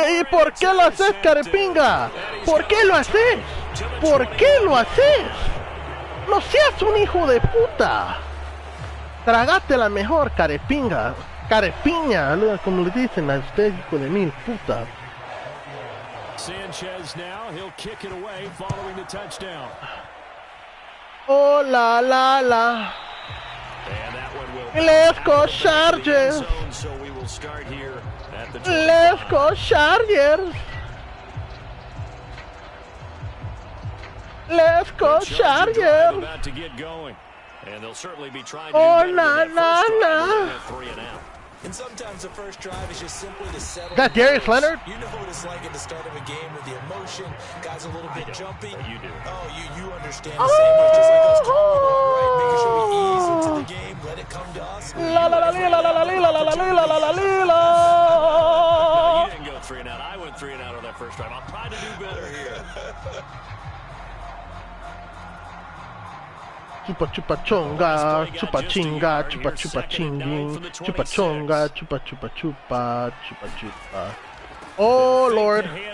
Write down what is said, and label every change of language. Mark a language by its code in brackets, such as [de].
[es] ¿Y por qué lo haces, carepinga? ¿Por qué lo haces? ¿Por qué lo haces? No seas un hijo de puta. Tragate la mejor, carepinga. Carepiña, como le dicen a ustedes, hijo de mil puta. [en] Sanchez now, he'll kick it away following the touchdown. Oh, la, la, la. And that one will Let's go Chargers. So we will start here at the Let's go Chargers. Let's go Chargers. About to get going. And they'll certainly be trying to do better than that first drive. 3 and out. And sometimes the first drive is just simply to settle. That Darius Leonard? You know what it's like at the start of a game with the emotion. Guys a little bit jumpy. You do. Oh, you understand the same way. Just like us coming along, right? Making sure we ease into the game. Let it come to us. La la la la la la la la la la la la. You didn't go 3 and out. I went 3 and out on that first drive. I'll try to do better here. Chupa chupa chonga, chupa chinga, chupa chupa chinging, chupa chonga, chupa chupa chupa, chupa chupa. Oh Lord!